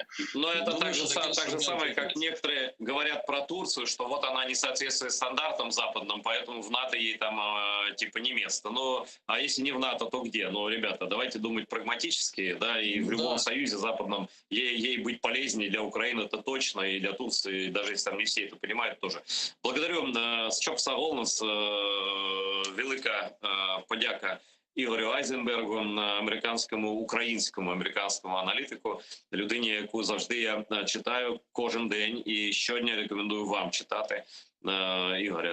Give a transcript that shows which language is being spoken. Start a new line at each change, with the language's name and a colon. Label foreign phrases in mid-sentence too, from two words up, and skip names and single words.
Russian: Но это так же самое, как некоторые говорят про Турцию, что вот она не соответствует стандартам западным, поэтому в НАТО ей там типа не место. Ну, а если не в НАТО, то где? Ну, ребята, давайте думать прагматически, да, и в любом союзе западном ей быть полезнее для Украины, это точно, и для Турции, даже если там не все это понимают, тоже. Благодарю,
Ukrainian: щоб все голос, велика подяка Ігорю Айзенбергу, українському аналітику, людині, яку завжди я читаю кожен день і щодня рекомендую вам читати Ігоря.